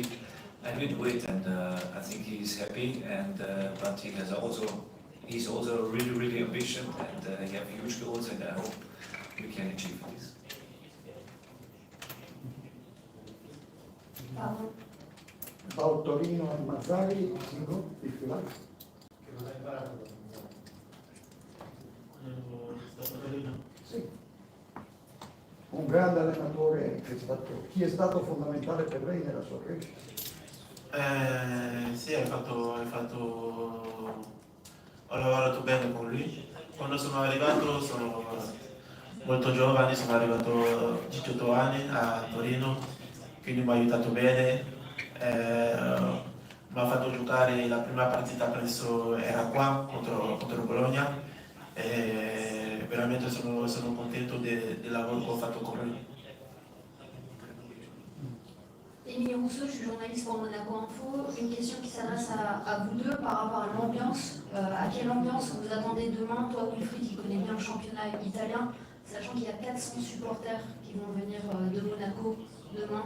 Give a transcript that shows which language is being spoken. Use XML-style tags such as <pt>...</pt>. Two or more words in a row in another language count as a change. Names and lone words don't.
<en>And we do it, and I think he's happy, and but he's also really ambitious, and he have huge goals, and I hope we can achieve this. About Torino and Mazzari, single, if you like.</en> <it>Sì. Un grande allenatore chi è stato fondamentale per lei nella sua crescita? Sì, ho lavorato bene con lui. Quando sono arrivato sono molto giovane, sono arrivato a 18 anni a Torino, quindi mi ha aiutato bene. Mi ha fatto giocare la prima partita, penso era qua contro Bologna, e veramente sono contento del lavoro che ho fatto con lui.</it> <fr>Émilie Rousseau, je suis journaliste pour Monaco Info. Une question qui s'adresse à vous deux par rapport à l'ambiance. À quelle ambiance vous attendez demain? Toi, Wilfried, qui connaît bien le championnat italien, sachant qu'il y a 400 supporters qui vont venir de Monaco demain.</fr>